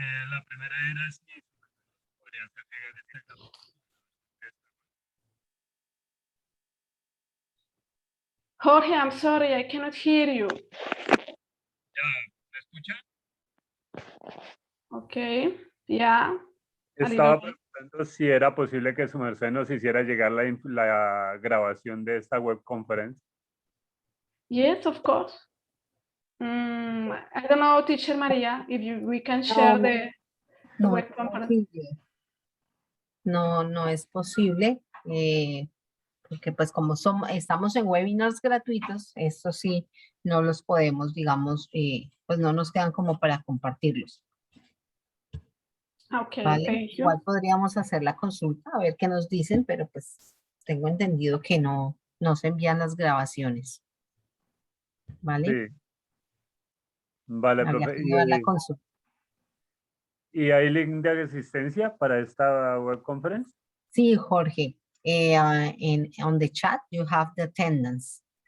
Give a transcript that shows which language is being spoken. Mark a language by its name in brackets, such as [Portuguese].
[Spanish] La primera era si podría hacer llegar este capítulo. [English] Jorge, I'm sorry, I cannot hear you. [Spanish] ¿Ya me escucha? [English] Okay, yeah. [Spanish] Estaba preguntando si era posible que su merced nos hiciera llegar la grabación de esta web conference. [English] Yes, of course. I don't know, Teacher Maria, if we can share the web conference. [Spanish] No es posible, porque pues como estamos en webinars gratuitos, esto sí, no los podemos, digamos, pues no nos quedan como para compartirlos. [English] Okay, [Spanish] ¿Vale? [English] thank you. [Spanish] Igual podríamos hacer la consulta, a ver qué nos dicen, pero pues tengo entendido que no se envían las grabaciones. ¿Vale? Sí. Vale, Habría profe. que llevar la consulta. ¿Y hay link de asistencia para esta web conference? Sí, Jorge. [English] On the chat, you have the attendance.